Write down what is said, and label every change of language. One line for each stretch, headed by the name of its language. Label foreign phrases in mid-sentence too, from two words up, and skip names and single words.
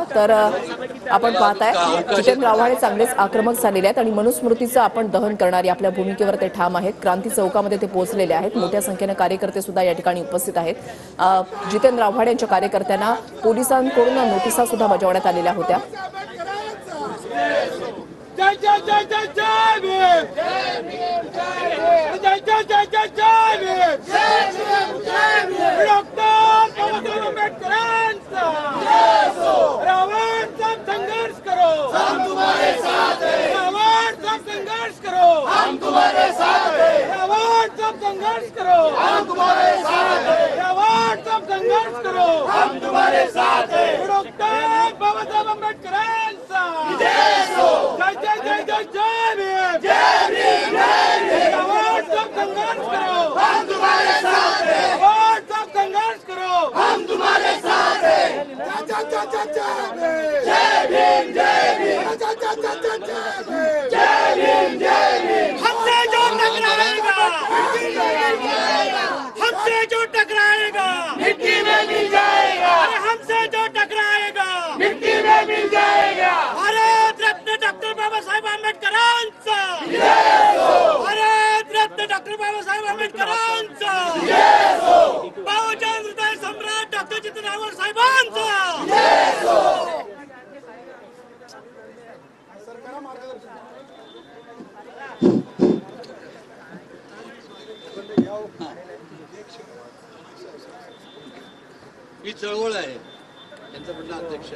Marathi: तर आपण पाहताय जितेंद्र आव्हाड चांगलेच आक्रमक झालेले आहेत आणि मनुस्मृतीचं आपण दहन करणारी आपल्या भूमिकेवर ते ठाम आहेत। क्रांती चौकामध्ये ते पोहोचलेले आहेत। मोठ्या संख्येने कार्यकर्ते सुद्धा या ठिकाणी उपस्थित आहेत। जितेंद्र आव्हाड यांच्या कार्यकर्त्यांना पोलिसांकडून नोटिसा सुद्धा बजावण्यात आलेल्या होत्या। जय जय जय जय जय भीम, जय भीम जय जय जय जय जय भीम, जय भीम डॉक्टर बाबासाहेब आंबेडकरांचा जय हो।
Hindi: रावण साहब संघर्ष करो, हम तुम्हारे साथ हैं। रावण साहब संघर्ष करो, हम तुम्हारे साथ हैं। रावण साहब संघर्ष करो, हम तुम्हारे साथ हैं। रावण साहब संघर्ष करो, हम तुम्हारे साथ हैं।
Marathi: डॉक्टर बाबासाहेब आंबेडकरांचा जय हो। जय जय जय जय भीम, जय भीम जय भीम।
Hindi: रावण साहब संघर्ष करो, हम तुम्हारे साथ हैं। रावण साहब संघर्ष करो, हम तुम्हारे साथ हैं।
Marathi: जय जय जय जय भीम, जय भीम जय भीम। जय जय जय जय भीम, जय भीम जय भीम।
Hindi: हमसे जो टकराएगा मिट्टी में मिल जाएगा, हमसे जो टकराएगा मिट्टी में मिल जाएगा। हमसे जो टकराएगा मिट्टी में मिल जाएगा।
Marathi: भारत रत्न डॉक्टर बाबासाहेब आंबेडकरांचा जय हो। भारत रत्न डॉक्टर बाबासाहेब आंबेडकरांचा जय हो। बहुजन हृदय सम्राट डॉक्टर जितेंद्र आव्हाड साहेबांचा जय हो। ही चळवळ आहे त्यांचं म्हणणं अध्यक्ष।